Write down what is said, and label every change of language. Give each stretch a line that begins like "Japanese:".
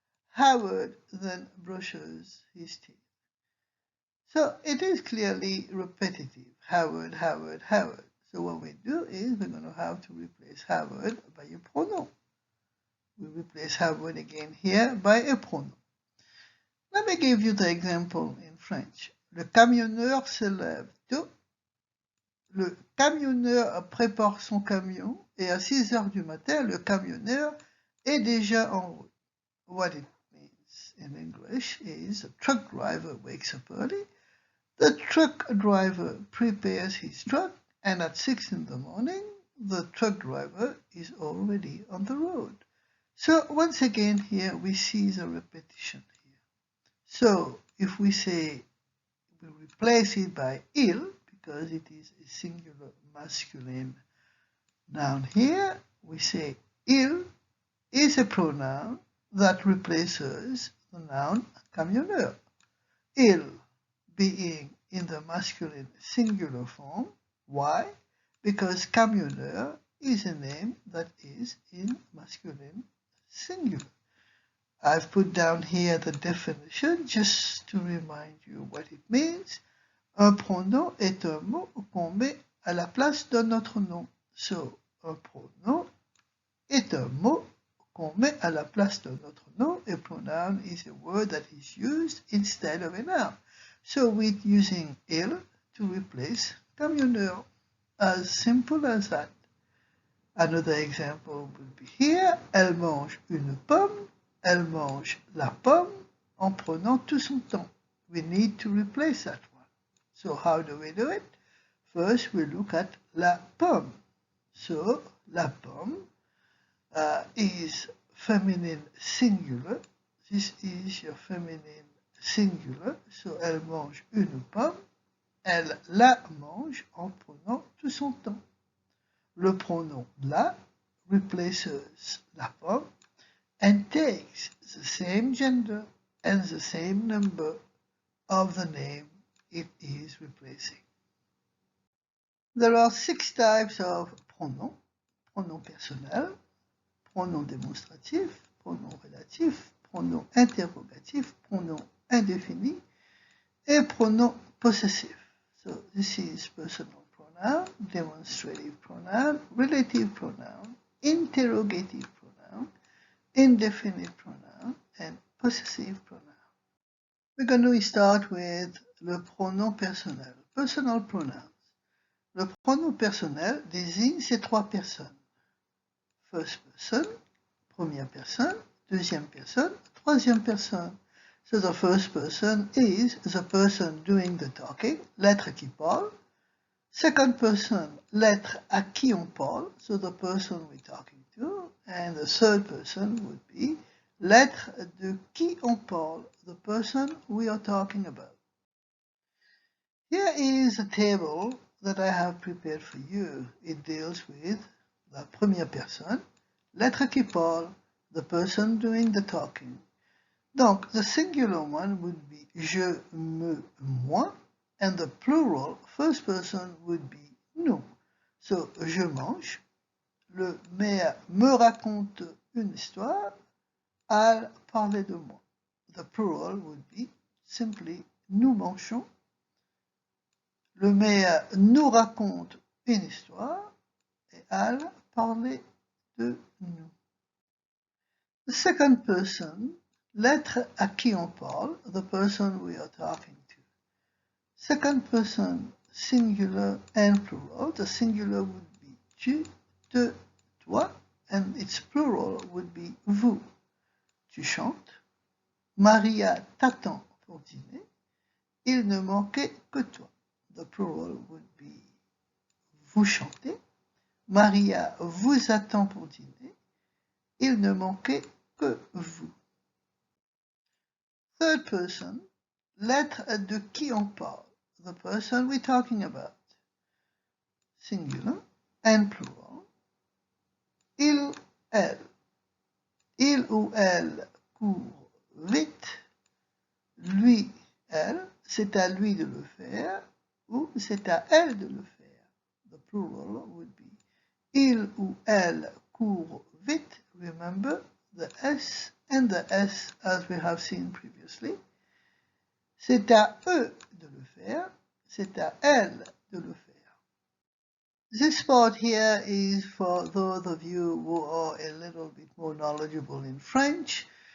English: Howard then brushes his teeth. So it is clearly repetitive. Howard, Howard, Howard. So what we do is we're going to have to replace Howard by a pronoun. We replace Howard again here by a pronoun. Let me give you the example in French.
French: Le camionneur se lève tôt. Le camionneur prépare son camion et à 6 heures du matin, le camionneur est déjà en route.
English: What it means in English is a truck driver wakes up early. The truck driver prepares his truck, and at 6 in the morning, the truck driver is already on the road. So once again here we see the repetition here. So if we say, we replace it by il, because it is a singular masculine noun here, we say il is a pronoun that replaces the noun camionneur. Il being in the masculine singular form. Why? Because camionneur is a name that is in masculine singular. I've put down here the definition just to remind you what it means.
French: Un pronom est un mot qu'on met à la place d'un autre nom. So, un pronom est un mot qu'on met à la place d'un autre nom.
English: A pronoun is a word that is used instead of a noun. So we're using il to replace camionneur. As simple as that. Another example would be here.
French: Elle mange une pomme. Elle mange la pomme en prenant tout son temps.
English: We need to replace that one. So how do we do it? First we look at la pomme. So la pomme is feminine singular. This is your feminine singular.
French: So elle mange une pomme. Elle la mange en prenant tout son temps. Le pronom la
English: replaces
French: la pomme
English: and takes the same gender and the same number of the name it is replacing. There are 6 types of pronoms.
French: Pronom personnel, pronom démonstratif, pronom relatif, pronom interrogatif, pronom indéfini, et pronom possessif.
English: So this is personal pronoun, demonstrative pronoun, relative pronoun, interrogative pronoun, indefinite pronoun, and possessive pronoun. We're going to start with
French: le pronom personnel,
English: personal pronouns.
French: Le pronom personnel désigne ces 3 personnes.
English: First person,
French: première personne, deuxième personne, troisième personne.
English: So the first person is the person doing the talking,
French: l'être qui parle.
English: Second person,
French: l'être à qui on parle,
English: so the person we're talking to, and the third person would be
French: l'être de qui on parle,
English: the person we are talking about. Here is a table that I have prepared for you. It deals with
French: la première personne, l'être qui parle,
English: the person doing the talking. Donc, the singular one would be je, me, moi, and the plural, first person, would be nous.
French: So, je mange, le maire me raconte une histoire, elle parlait de moi.
English: The plural would be simply
French: nous mangeons. Le maire nous raconte une histoire et elle parlait de nous.
English: The second person,
French: l'être à qui on parle,
English: the person we are talking to. Second person, singular and plural. The singular would be tu, te, toi, and its plural would be vous.
French: Tu chantes. Maria t'attend pour dîner. Il ne manquait que toi.
English: The plural would be
French: vous chantez. Maria vous attend pour dîner. Il ne manquait que vous.
English: Third person,
French: l'être de qui on parle,
English: the person we're talking about. Singular and plural. Il, elle.
French: Il ou elle court vite. Lui, elle, c'est à lui de le faire ou c'est à elle de le faire.
English: The plural would be
French: il ou elle court vite.
English: Remember the S and the S as we have seen previously.
French: C'est à eux de le faire. C'est à elle de le faire.
English: This part here is for those of you who are a little bit more knowledgeable in French.